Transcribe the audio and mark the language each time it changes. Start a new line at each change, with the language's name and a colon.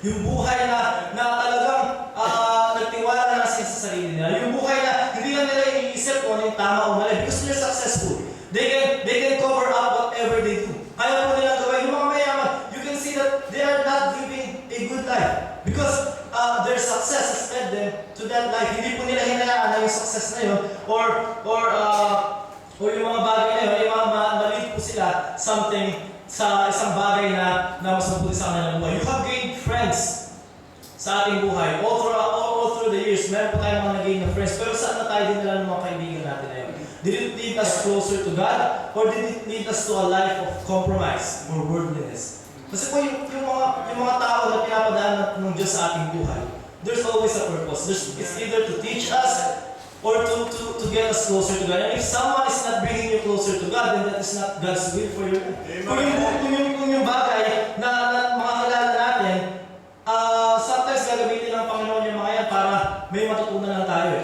Filipino: Yung buhay na talagang nagtiwala na sila sa sarili nila. Yung buhay na hindi lang nila iniisip kung ano yung tama o mali.
English: Because they're successful. They can cover up whatever they do.
Filipino: Kaya po nilang gawin. Yung mga mayaman,
English: you can see that they are not living a good life. Because their success has led them to that life.
Filipino: Hindi po nila hinayaan na yung success na yun or yung mga bagay na yun, yung mga maliit po sila something sa isang bagay na mas mabuti sa kanilang buhay.
English: You have gained friends
Filipino: sa ating buhay.
English: All through the years,
Filipino: meron po tayong mga nag-gain na friends. Pero saan na tayo dinala ng mga kaibigan natin na yun?
English: Did it lead us closer to God? Or did it lead us to a life of compromise or worldliness?
Filipino: Kasi po yung mga tao na pinapadaan ng Diyos sa ating buhay,
English: there's always a purpose. It's either to teach us or to get us closer to God. And if someone is not bringing you closer to God, then that is not God's will for you.
Filipino: Kung yung bagay na makakilala natin, sometimes gagamitin ng Panginoon yung mga yan para may matutunan lang tayo.